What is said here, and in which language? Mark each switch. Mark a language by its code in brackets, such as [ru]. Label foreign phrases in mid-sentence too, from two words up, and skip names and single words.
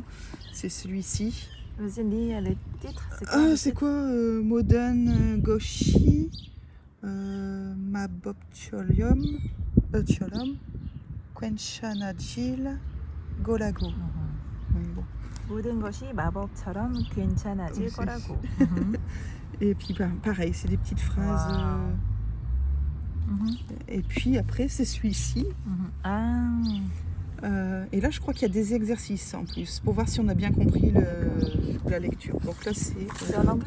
[fr] C'est celui-ci. Vas-y, lis les titres. C'est quoi [ko] 모든 것이, 마법처럼, 괜찮아질, 거라고. [fr] Oui, bon. [ko] 모든 것이 마법처럼 괜찮아질 거라고. [fr] Et puis pareil, c'est des petites phrases. Et puis après, c'est celui-ci. Et là, je crois qu'il y a des exercices en plus pour voir si on a bien compris la lecture. Donc là, c'est en anglais?